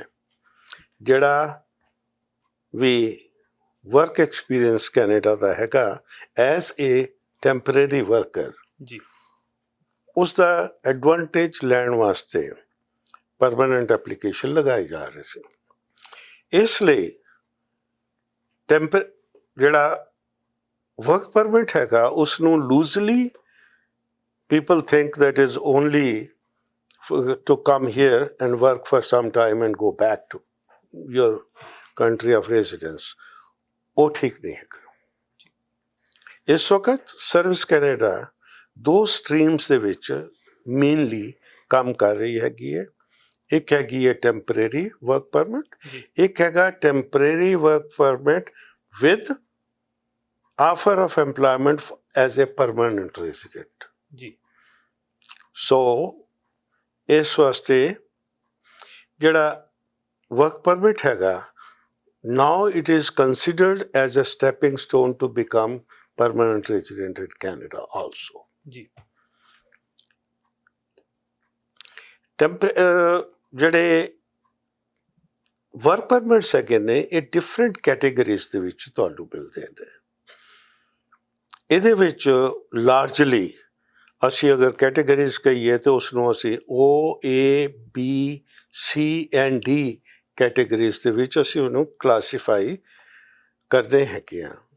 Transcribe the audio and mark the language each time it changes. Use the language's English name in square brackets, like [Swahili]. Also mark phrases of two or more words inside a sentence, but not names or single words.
[Punjabi] ਜਿਹੜਾ ਵੀ [English] work experience [Punjabi] ਕੈਨੇਡਾ ਦਾ ਹੈਗਾ [English] as a temporary worker [Punjabi] ਜੀ ਉਸ ਦਾ ਐਡਵਾਂਟੇਜ ਲੈਣ ਵਾਸਤੇ [English] permanent application [Punjabi] ਲਗਾਈ ਜਾ ਰਹੀ ਸੀ। ਇਸ ਲਈ ਜਿਹੜਾ [English] work permit [Punjabi] ਹੈਗਾ ਉਸ ਨੂੰ [English] ਲੂਜ਼ਲੀ people think that is only to come here and work for some time and go back to your country of residence. [Punjabi] ਉਹ ਠੀਕ ਨਹੀਂ ਹੈਗਾ। ਇਸ ਵਕਤ ਸਰਵਿਸ ਕੈਨੇਡਾ 2 ਸਟਰੀਮਸ ਦੇ ਵਿੱਚ ਮੇਨਲੀ ਕੰਮ ਕਰ ਰਹੀ ਹੈਗੀ ਹੈ। ਇੱਕ ਹੈਗੀ ਹੈ [English] temporary work permit, [Punjabi] ਇੱਕ ਹੈਗਾ [English] temporary work permit with offer of employment as a permanent resident. [Punjabi] ਜੀ ਸੋ ਇਸ ਵਾਸਤੇ ਜਿਹੜਾ [English] work permit [Punjabi] ਹੈਗਾ [English] now it is considered as a stepping stone to become permanent resident in Canada also. [Punjabi] ਜੀ ਜਿਹੜੇ [English] work permits [Punjabi] ਹੈਗੇ ਨੇ ਇਹ [English] different categories [Punjabi] ਦੇ ਵਿੱਚ ਤੁਹਾਨੂੰ ਮਿਲਦੇ ਨੇ। ਇਹਦੇ ਵਿੱਚ ਲਾਰਜਲੀ ਅਸੀਂ ਅਗਰ ਕੈਟੇਗਰੀਜ਼ ਕਹੀਏ ਤਾਂ ਉਸ ਨੂੰ ਅਸੀਂ OABCD ਕੈਟੇਗਰੀਜ਼ ਦੇ ਵਿੱਚ ਅਸੀਂ ਉਹਨੂੰ ਕਲਾਸੀਫਾਈ ਕਰਦੇ ਹੈਗੇ ਹਾਂ।